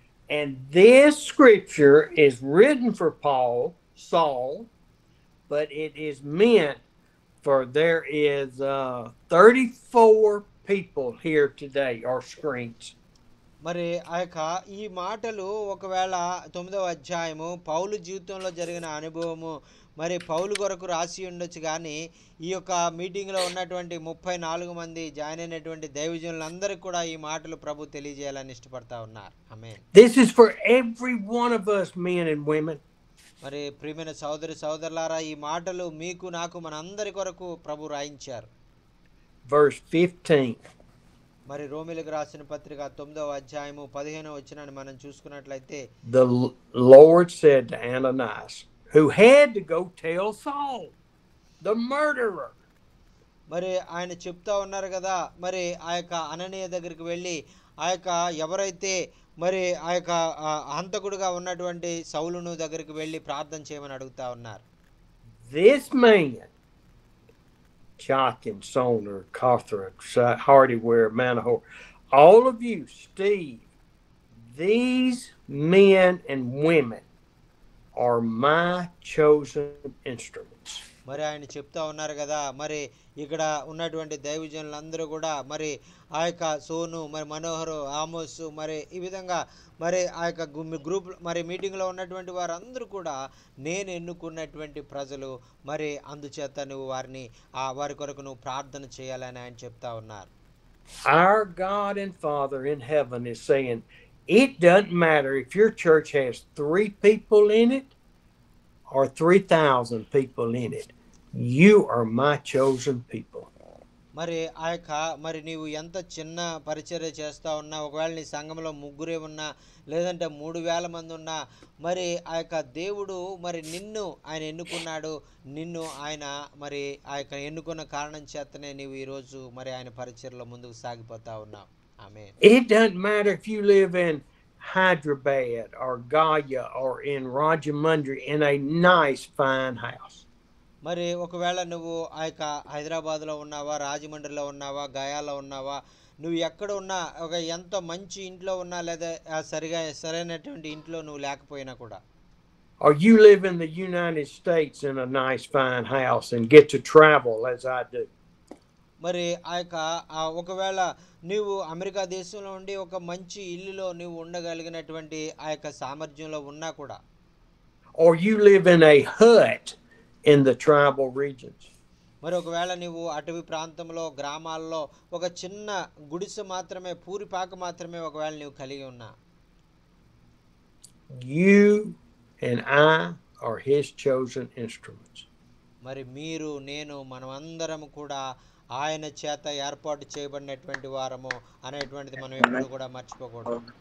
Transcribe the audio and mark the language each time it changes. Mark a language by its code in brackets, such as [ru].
[en] And this scripture is written for Saul, but it is meant for there is 34 people here today or screens. [te] మరి ఆ యొక్క ఈ మాటలు ఒకవేళ 9వ అధ్యాయము పౌలు జీవితంలో జరిగిన అనుభవము మరి పౌలు కొరకు రాసి ఉండొచ్చు, కానీ ఈ యొక్క మీటింగ్లో ఉన్నటువంటి 34 మంది జాయిన్ అయినటువంటి దైవజనులందరికీ కూడా ఈ మాటలు ప్రభు తెలియజేయాలని ఇష్టపడతా ఉన్నారు. ఆమేన్. [en] This is for every one of us, men and women. [te] మరి ప్రియమైన సోదరులారా, ఈ మాటలు మీకు నాకు మనందరి కొరకు ప్రభు రాయించారు. [en] Verse 15. [te] మరి రోమీలకు రాసిన పత్రిక 9వ అధ్యాయము 15వ వచనాన్ని మనం చూసుకున్నట్లయితే, [en] The Lord said to Ananias, who had to go tell Saul, the murderer. [te] మరి ఆయన చెప్తా ఉన్నారు కదా, మరి ఆ యొక్క అననీయ దగ్గరికి వెళ్ళి ఆ యొక్క ఎవరైతే మరి ఆ యొక్క హంతకుడుగా ఉన్నటువంటి సౌలును దగ్గరికి వెళ్ళి ప్రార్థన చేయమని అడుగుతా ఉన్నారు. [en] This man, Joachim, Soner, Carther, Hardyware, Manahor, all of you, Steve, these men and women are my chosen instruments. [te] మరి ఆయన చెప్తా ఉన్నారు కదా, మరి ఇక్కడ ఉన్నటువంటి దైవజనులందరూ కూడా మరి ఆ యొక్క సోను, మరి మనోహరు, ఆమోసు, మరి ఈ విధంగా మరి ఆ యొక్క గ్రూప్ మరి మీటింగ్లో ఉన్నటువంటి వారందరూ కూడా నేను ఎన్నుకున్నటువంటి ప్రజలు. మరి అందుచేత నువ్వు వారి కొరకు నువ్వు ప్రార్థన చేయాలని ఆయన చెప్తా ఉన్నారు. [en] Our God and Father in heaven is saying, it doesn't matter if your church has 3 people in it or 3,000 people in it. You are my chosen people. [te] మరి ఆ యొక్క మరి నీవు ఎంత చిన్న పరిచర్య చేస్తా ఉన్నా, ఒకవేళ నీ సంఘంలో ముగ్గురే ఉన్నా, లేదంటే 3,000 మంది ఉన్నా, మరి ఆ యొక్క దేవుడు మరి నిన్ను ఆయన ఎన్నుకున్నాడు. నిన్ను ఆయన మరి ఆ యొక్క ఎన్నుకున్న కారణం చేతనే నీవు ఈరోజు మరి ఆయన పరిచర్యలో ముందుకు సాగిపోతా ఉన్నావు. ఆమేన్. [en] It doesn't matter if you live in Hyderabad or Gaya or in Rajamundry in a nice fine house. [te] మరి ఒకవేళ నువ్వు ఆ యొక్క హైదరాబాద్లో ఉన్నావా, రాజమండ్రిలో ఉన్నావా, గయాలో ఉన్నావా, నువ్వు ఎక్కడ ఉన్నా, ఒక ఎంతో మంచి ఇంట్లో ఉన్నా, లేదా సరైనటువంటి ఇంట్లో నువ్వు లేకపోయినా కూడా, [en] or you live in the United States in a nice fine house and get to travel as I do. [te] మరి ఆ యొక్క ఒకవేళ నీవు అమెరికా దేశంలో ఉండి ఒక మంచి ఇల్లులో నువ్వు ఉండగలిగినటువంటి ఆ యొక్క సామర్థ్యంలో ఉన్నా కూడా, [en] or you live in a hut in the tribal regions. [te] మరి ఒకవేళ నీవు అటవీ ప్రాంతంలో, గ్రామాల్లో ఒక చిన్న గుడిసె మాత్రమే, పూరిపాక మాత్రమే ఒకవేళ నీవు కలిగి ఉన్నా, [en] you and I are his chosen instruments. [te] మరి మీరు, నేను, మనమందరం కూడా ఆయన చేత ఏర్పాటు చేయబడినటువంటి వారము అనేటువంటిది మనం ఎప్పుడు కూడా మర్చిపోకూడదు.